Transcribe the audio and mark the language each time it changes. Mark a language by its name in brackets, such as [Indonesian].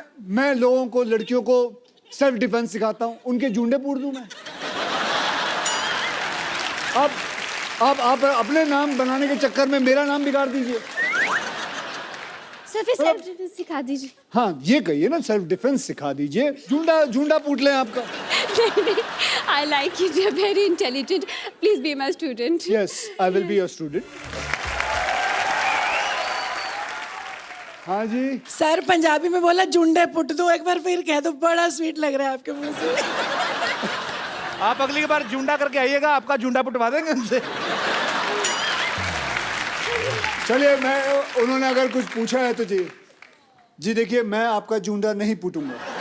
[Hindi] मैं लोगों को, लड़कियों को सेल्फ डिफेंस सिखाता हूँ, उनके जूंडे पूर दूं मैं? आप अपने नाम बनाने के चक्कर में मेरा नाम बिगाड़ दीजिए। सर फिर सेल्फ डिफेंस सिखा दीजिए। हाँ ये कहिए ना, सेल्फ डिफेंस सिखा दीजिए। जूंडा पूट लें आपका। [English] I like you. You're very intelligent. Please be my student. Yes, I will be your student. [Hindi] हाँ जी। सर पंजाबी में बोला जुंडे पुट दो, एक बार फिर कह दो, बड़ा स्वीट लग रहा है आपके मुंह से। आप अगली बार जूंडा करके आइएगा, आपका जूंडा पुटवा देंगे उनसे। चलिए, उन्होंने अगर कुछ पूछा है तो जी देखिए, मैं आपका जूंडा नहीं पुटूंगा।